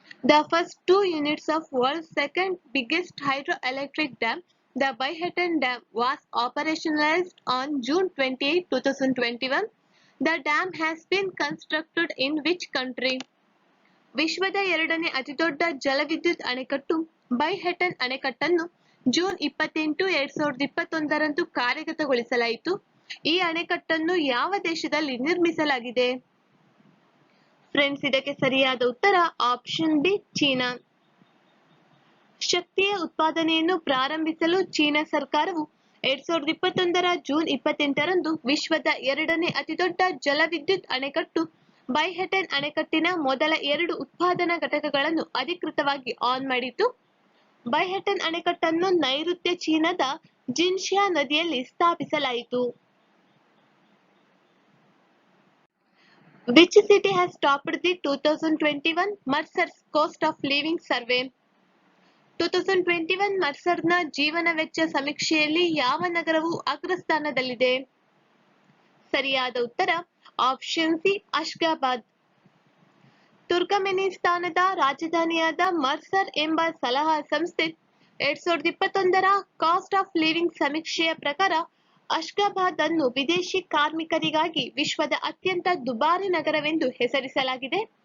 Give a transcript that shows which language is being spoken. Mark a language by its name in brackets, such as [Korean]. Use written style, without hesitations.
[English] The first 2 units of world's second biggest hydroelectric dam, the Byheten Dam, was operationalized on June 28, 2021. The dam has been constructed in which country? [Kannada] ವಿಶ್ವದ ಎರಡನೇ ಅತಿದೊಡ್ಡ ಜಲವಿದ್ಯುತ್ ಅಣೆಕಟ್ಟು ಬೈಹೆಟನ್ ಅಣೆಕಟ್ಟನ್ನು June 28, 2021ರಂದು ಕಾರ್ಯಗತಗೊಳಿಸಲಾಯಿತು. ಈ ಅಣೆಕಟ್ಟನ್ನು ಯಾವ ದೇಶದಲ್ಲಿ ನಿರ್ಮಿಸಲಾಗಿದೆ? Friends, ಇದಕ್ಕೆ ಸರಿಯಾದ ಉತ್ತರ ಆಪ್ಷನ್ ಬಿ, ಚೀನಾ. ಶಕ್ತಿಯ ಉತ್ಪಾದನೆಯನ್ನು ಪ್ರಾರಂಭಿಸಲು ಚೀನಾ ಸರ್ಕಾರವು 2021ರ ಜೂನ್ 28ರಂದು ವಿಶ್ವದ ಎರಡನೇ ಅತಿದೊಡ್ಡ ಜಲವಿದ್ಯುತ್ ಅಣೆಕಟ್ಟು ಬೈಹೆಟನ್ ಅಣೆಕಟ್ಟಿನ ಮೊದಲ 2 ಉತ್ಪಾದನಾ ಘಟಕಗಳನ್ನು ಅಧಿಕೃತವಾಗಿ ಆನ್ ಮಾಡಿತು. ಬೈಹೆಟನ್ ಅಣೆಕಟ್ಟನ್ನು ನೈಋತ್ಯ ಚೀನಾದ ಜಿನ್ಜಿಯಾ ನದಿಯಲ್ಲಿ ಸ್ಥಾಪಿಸಲಾಯಿತು. [English] Which city has topped the 2021 Mercer's Cost of Living Survey? [Kannada] 2021 ಮರ್ಸರ್ನ ಜೀವನ ವೆಚ್ಚ ಸಮೀಕ್ಷೆಯಲ್ಲಿ ಯಾವ ನಗರವು ಅಗ್ರಸ್ಥಾನದಲ್ಲಿದೆ? ಸರಿಯಾದ ಉತ್ತರ ಆಪ್ಷನ್ ಸಿ, ಅಶ್ಗಾಬಾದ್. ತುರ್ಕಮೆನಿಸ್ತಾನದ ರಾಜಧಾನಿಯಾದ ಮರ್ಸರ್ ಎಂಬ ಸಲಹಾ ಸಂಸ್ಥೆ 2021ರ ಕಾಸ್ಟ್ ಆಫ್ ಲಿವಿಂಗ್ ಸಮೀಕ್ಷೆಯ ಪ್ರಕಾರ ಅಶ್ಗಾಬಾದ್ ಅನ್ನು ವಿದೇಶಿ ಕಾರ್ಮಿಕರಿಗಾಗಿ ವಿಶ್ವದ ಅತ್ಯಂತ ದುಬಾರಿ ನಗರವೆಂದು ಹೆಸರಿಸಲಾಗಿದೆ.